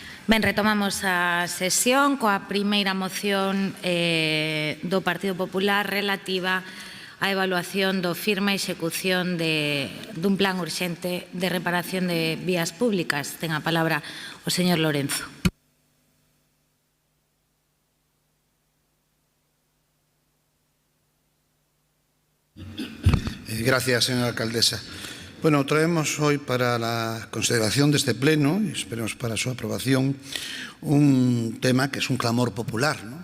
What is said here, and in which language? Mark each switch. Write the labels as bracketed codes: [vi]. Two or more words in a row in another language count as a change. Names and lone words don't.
[gl] Ben, retomamos a sesión coa primeira moción do Partido Popular relativa á evaluación do firme e execución dun plan urxente de reparación de vías públicas. Ten a palabra o señor Lorenzo. [es] Gracias, señora alcaldesa. Bueno, traemos hoy para la consideración de este pleno, y esperemos para su aprobación, un tema que es un clamor popular, ¿no?